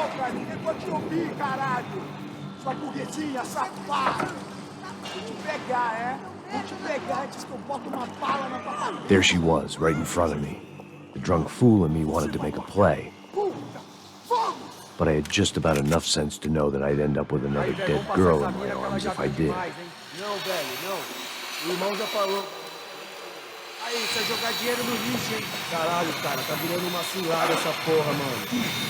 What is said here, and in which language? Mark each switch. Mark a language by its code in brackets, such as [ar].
[pt] Ninguém pode te ouvir, caralho! Sua burguesinha safada! Vou te pegar, é? Vou te pegar antes que eu boto uma bala na tua cabeça! [en] There she was, right in front of me. The drunk fool in me wanted to make a play. But I had just about enough sense to know that I'd end up with another dead girl in my arms if I did. [pt] Não, velho, não. O irmão já falou. Aí, você vai jogar dinheiro no lixo, hein? Caralho, cara, tá virando uma cilada essa porra, mano.